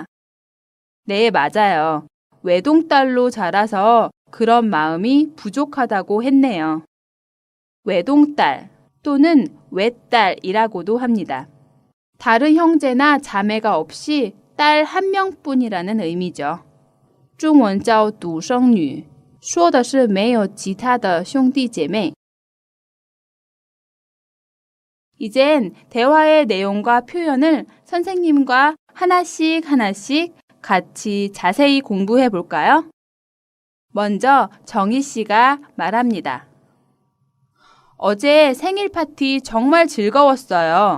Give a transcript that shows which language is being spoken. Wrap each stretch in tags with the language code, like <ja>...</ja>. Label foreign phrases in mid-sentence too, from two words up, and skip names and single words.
<ko>네, 맞아요. 외동딸로 자라서 그런 마음이 부족하다고 했네요. 외동딸 또는 외딸이라고도 합니다. 다른 형제나 자매가 없이 딸 한 명뿐이라는 의미죠.</ko> <zh>中文叫独生女，说的是没有其他的兄弟姐妹。</zh> <ko>이젠 대화의 내용과 표현을 선생님과 하나씩 같이 자세히 공부해 볼까요? 먼저 정희 씨가 말합니다. 어제 생일 파티 정말 즐거웠어요.</ko>